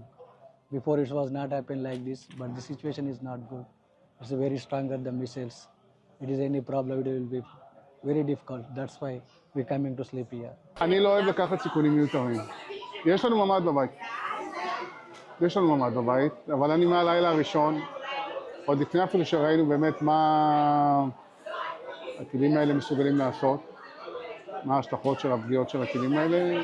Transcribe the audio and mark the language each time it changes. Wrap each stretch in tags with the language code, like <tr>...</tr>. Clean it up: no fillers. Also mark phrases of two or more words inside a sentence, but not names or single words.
<en>Before it was not happen like this, but the situation is not good. It's very stronger the missiles. It is any problem, it will be very difficult. That's why we coming to sleep here.</en> <he>אני לא אוהב לקחת סיכונים מיותרים. יש לנו ממ"ד בבית. יש לנו ממ"ד בבית, אבל אני מהלילה הראשון, עוד לפני אפילו שראינו באמת מה הכלים האלה מסוגלים לעשות, מה ההשלכות של הפגיעות של הכלים האלה.</he>